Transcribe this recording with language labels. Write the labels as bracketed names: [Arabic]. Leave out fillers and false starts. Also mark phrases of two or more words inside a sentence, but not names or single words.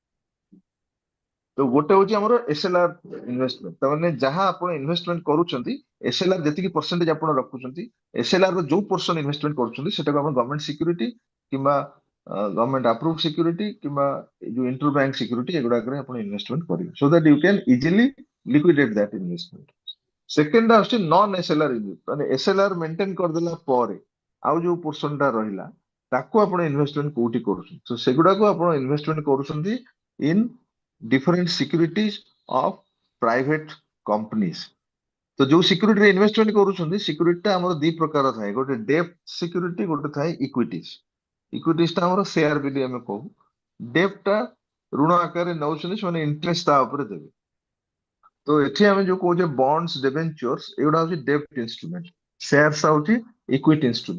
[Odia] ତ ଗୋଟେ ହଉଛି ଆମର [English] SLR investment, [Odia] ତାମାନେ ଯାହା ଆପଣ ଇନଭେଷ୍ଟମେଣ୍ଟ କରୁଛନ୍ତି, ଏସଏଲଆର ଯେତିକି ପରସେଣ୍ଟେଜ ଆପଣ ରଖୁଛନ୍ତି, ଏସଏଲଆର ର ଯୋଉ [English] person investment [Odia] କରୁଛନ୍ତି, ସେଟାକୁ ଆପଣ [English] government security [Odia] କିମ୍ବା [English] government approve security [Odia] କିମ୍ବା ଯୋଉ [English] inter bank security, [Odia] ଏଗୁଡାକରେ ଆପଣ ଇନଭେଷ୍ଟମେଣ୍ଟ କରିବେ, [English] so that you can easily liquidate that investment. [Odia] ସେକେଣ୍ଡ ଆସୁଛି [English] non SLR, [Odia] ମାନେ [English] SLR maintain [Odia] କରିଦେଲା ପରେ ଆଉ ଯୋଉ ପୋର୍ସନ ଟା ରହିଲା, ତାକୁ ଆପଣ ଇନଭେଷ୍ଟମେଣ୍ଟ କୋଉଠି କରୁଛନ୍ତି, ତ ସେଗୁଡାକୁ ଆପଣ ଇନଭେଷ୍ଟମେଣ୍ଟ କରୁଛନ୍ତି [English] in different securities of private companies. [Odia] ତ ଯୋଉ ସିକ୍ୟୁରିଟିରେ ଇନଭେଷ୍ଟମେଣ୍ଟ କରୁଛନ୍ତି, ସିକ୍ୟୁରିଟି ଟା ଆମର ଦି ପ୍ରକାର ଥାଏ, ଗୋଟେ [English] debt security, [Odia] ଗୋଟେ ଥାଏ ଇକ୍ୱିଟିଜ। ଇକ୍ୱିଟିଜ ଟା ଆମର ସେୟାର ବୋଲି ଆମେ କହୁ, ଡେପ୍ଟ ଟା ଋଣ ଆକାରରେ ନେଉଛନ୍ତି, ସେମାନେ ଇଣ୍ଟରେଷ୍ଟ ତା ଉପରେ ଦେବେ। ତ ଏଠି ଆମେ ଯୋଉ କହୁଛେ [English] bonds debentures, [Odia] ଏଗୁଡା ହଉଛି [English] debt instrument, [Odia] ସେୟାର୍ସ ହଉଛି [English] equity instrument.